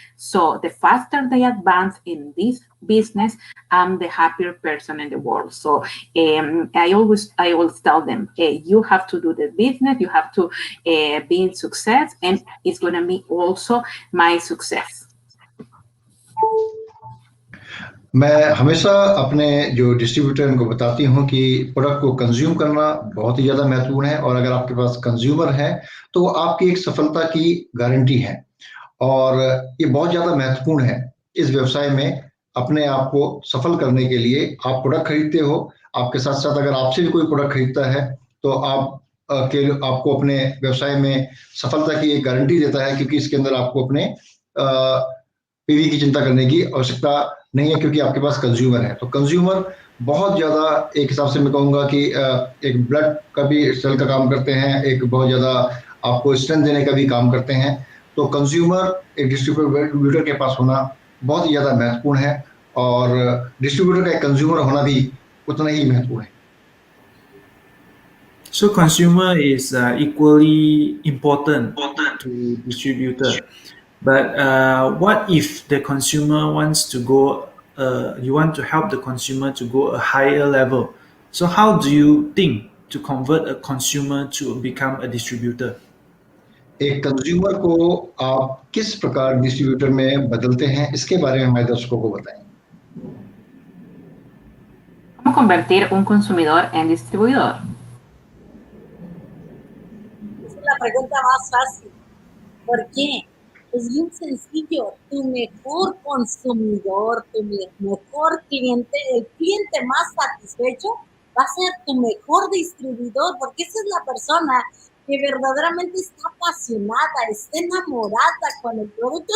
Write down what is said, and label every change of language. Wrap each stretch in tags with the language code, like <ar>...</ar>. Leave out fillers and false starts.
<en>So the faster they advance in this business, I'm the happier person in the world. So I always tell them, you have to do the business, you have to be in success, and it's going to be also my success.</en> <hi>मैं हमेशा अपने जो distributor उनको बताती हूँ कि product को consume करना बहुत ही ज़्यादा महत्वपूर्ण है, और अगर आपके पास कंज्यूमर है तो वो आपकी एक सफलता की गारंटी है। और ये बहुत ज़्यादा महत्वपूर्ण है इस व्यवसाय में। अपने आप को सफल करने के लिए आप प्रोडक्ट खरीदते हो, आपके साथ साथ अगर आपसे भी कोई प्रोडक्ट खरीदता है तो आपको अपने व्यवसाय में सफलता की एक गारंटी देता है, क्योंकि इसके अंदर आपको अपने पीवी की चिंता करने की आवश्यकता नहीं है, क्योंकि आपके पास कंज्यूमर है। तो कंज्यूमर बहुत ज़्यादा, एक हिसाब से मैं कहूँगा कि एक ब्लड का भी सेल का काम करते हैं, एक बहुत ज़्यादा आपको स्ट्रेंथ देने का भी काम करते हैं। तो कंज्यूमर एक डिस्ट्रीब्यूटर के पास होना बहुत ही ज़्यादा महत्वपूर्ण है, और डिस्ट्रीब्यूटर का एक कंज्यूमर होना भी उतना ही महत्वपूर्ण है।</hi> <en>So consumer is equally important to distributor. But what if the consumer wants to go? You want to help the consumer to go a higher level. So how do you think to convert a consumer to become a distributor?</en> <hi>एक consumer को आप किस प्रकार distributor में बदलते हैं, इसके बारे में हमारे दर्शकों को बताएं।</hi> <es>¿Cómo convertir un consumidor en distribuidor? Esa es la pregunta más fácil. ¿Por qué? Es bien sencillo. Tu mejor consumidor, tu mejor cliente, el cliente más satisfecho va a ser tu mejor distribuidor, porque esa es la persona que verdaderamente está apasionada, está enamorada con el producto.</es>